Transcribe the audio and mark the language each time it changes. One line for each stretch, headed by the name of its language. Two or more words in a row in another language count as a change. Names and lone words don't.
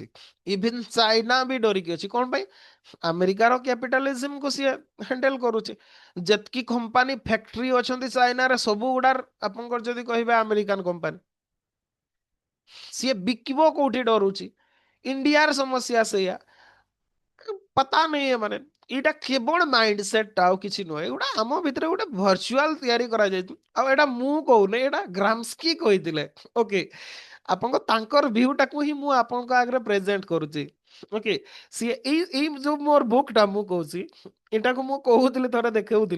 Odia: ଇଭିନ୍ ଚାଇନା ବି ଡରିକି ଅଛି। କଣ ପାଇଁ? ଆମେରିକାର କ୍ୟାପିଟାଲିଜିମକୁ ସିଏ ହ୍ୟାଣ୍ଡେଲ କରୁଛି। ଯେତିକି
English: company factory
Odia: ଅଛନ୍ତି ଚାଇନାରେ ସବୁ ଗୁଡାର ଆପଣଙ୍କର ଯଦି କହିବେ
English: American company,
Odia: ସିଏ ବିକିବ କୋଉଠି ଡରୁଛି। ଇଣ୍ଡିଆର ସମସ୍ୟା ସେଇଆ।
Hindi: पता नहीं है
Odia: माने ଏଇଟା କେବଳ
English: mind set
Odia: ଆଉ କିଛି ନୁହେଁ। ଏଗୁଡ଼ା ଆମ ଭିତରେ ଗୋଟେ ଭର୍ଚୁଆଲ ତିଆରି କରାଯାଇଛି। ଆଉ ଏଇଟା ମୁଁ କହୁନି, ଏଇଟା ଗ୍ରାମ୍ସକି କହିଥିଲେ। ଓକେ, ଆପଣଙ୍କ ତାଙ୍କର ଭ୍ୟୁଟାକୁ ହିଁ ମୁଁ ଆପଣଙ୍କ ଆଗରେ ପ୍ରେଜେଣ୍ଟ କରୁଛି। ଓକେ, ସିଏ ଏଇ ଏଇ ଯୋଉ ମୋର ବୁକ୍ଟା ମୁଁ କହୁଛି, ଏଇଟାକୁ ମୁଁ କହୁଥିଲି ଥରେ ଦେଖେଉଥିଲି।